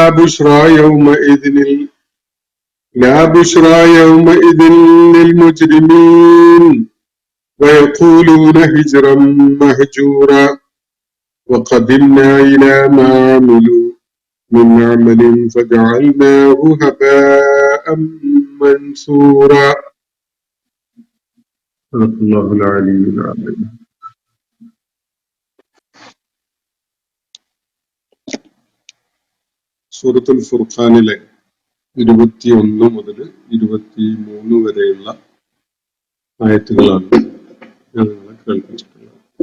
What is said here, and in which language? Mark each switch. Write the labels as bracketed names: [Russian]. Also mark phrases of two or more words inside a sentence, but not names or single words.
[Arabic] لا بشرى يومئذ للمجرمين ويقولون هجرا مهجورا وقدمنا إلى ما عملوا من عمل فجعلناه هباء منثورا. صدق الله العلي العظيم. [Malayalam] സൂറത്തുൽ ഫുർഖാനിലെ 21 മുതൽ 23 വരെയുള്ള ആയത്തുകളാണ് ഞാൻ നിങ്ങളെ കേൾപ്പിച്ചിട്ടുള്ളത്.